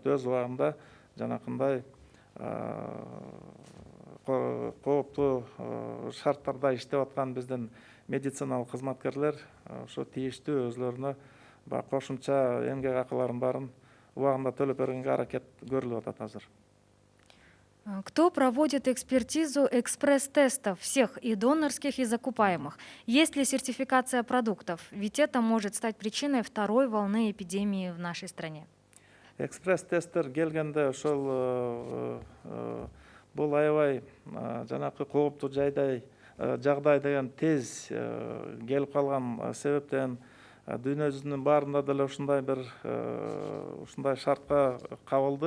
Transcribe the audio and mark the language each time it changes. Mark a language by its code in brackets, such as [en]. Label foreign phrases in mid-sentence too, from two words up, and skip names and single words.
[ky] Өз убагында жанакындай кооптуу шарттарда иштеп аткан биздин медициналык кызматкерлер ошо тийиштүү өзлөрүнө кошумча эмгек акыларын баарын убагында төлөп бергенге аракет көрүлүп атат азыр. [ru] Кто проводит экспертизу экспресс-тестов всех и донорских, и закупаемых? Есть ли сертификация продуктов? Ведь это может стать причиной второй волны эпидемии в нашей стране. [ky] Экспресс-тесттер келгенде ошол бул аябай жанакы кооптуу жагдай деген тез келип калган себептен дүйнө жүзүнүн баарында деле ушундай бир ушундай шартка кабылды.